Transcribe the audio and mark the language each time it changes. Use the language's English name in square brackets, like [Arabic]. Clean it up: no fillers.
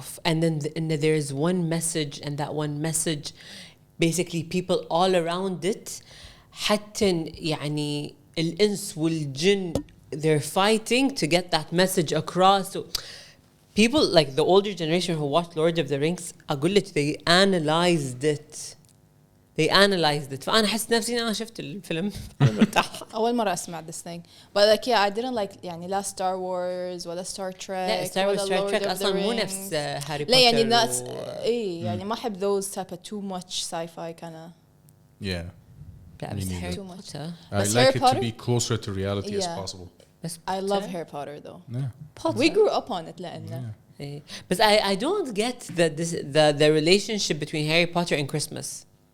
[English] And then there's one message, and that one message, basically people all around it, [Arabic] حتى يعني الإنس والجن, [English] they're fighting to get that message across. So people like the older generation who watched Lord of the Rings, [Arabic] أقول لك [English] they analyzed it. [Arabic] فأنا حس نفسي أنا شفت الفيلم مرتاح. أول مرة أسمع [English] this thing. But like yeah, I didn't like [Arabic] يعني لا Star Wars ولا Star Trek. لا Star Wars Star Trek أصلاً مو نفس هاري بوتر. لا يعني [English] that's [Arabic] يعني ما أحب [English] those type of too much sci-fi kind of. Yeah. [Arabic] بس هاري [English] Too much. [Arabic] بوتر. [English] I like it to be closer to reality as possible. I love Harry Potter though. Yeah. We grew up on it [Arabic] لأنه. [English] But I don't get the relationship between Harry Potter and Christmas.